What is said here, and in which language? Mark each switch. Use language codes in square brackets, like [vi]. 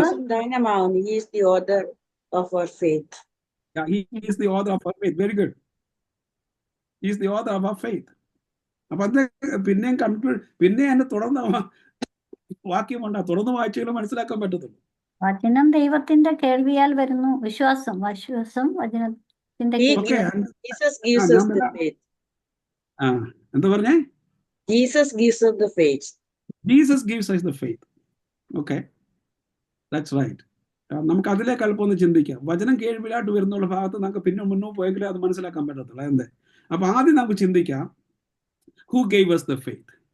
[en] Dynamon, he is the author of our faith. Yeah, he is the author of our faith. Very good. He is the author of our faith. [ml] അപ്പൊ അത് പിന്നെയും പിന്നെ എന്നെ തുടർന്ന് വാക്യമുണ്ട്, തുടർന്ന് വായിച്ചാലും മനസ്സിലാക്കാൻ പറ്റത്തുള്ളൂ. വചനം ദൈവത്തിന്റെ കേൾവിയാൽ വരുന്നു. വിശ്വാസം വചനത്തിന്റെ [en] Jesus gives us the faith. [ml] എന്താ പറഞ്ഞേ? [en] Jesus gives us the faith. Jesus gives us the faith. Okay, that's right. [ml] നമുക്ക് അതിലേക്ക് അല്പം ഒന്ന് ചിന്തിക്കാം. വചനം കേൾവിയിലായിട്ട് വരുന്നുള്ള ഭാഗത്ത് നമുക്ക് പിന്നെ മുന്നോട്ട് പോയെങ്കിലേ അത് മനസ്സിലാക്കാൻ പറ്റത്തുള്ളൂ. എന്തേ? അപ്പൊ ആദ്യം നമുക്ക് ചിന്തിക്കാം, [en] who gave us the faith?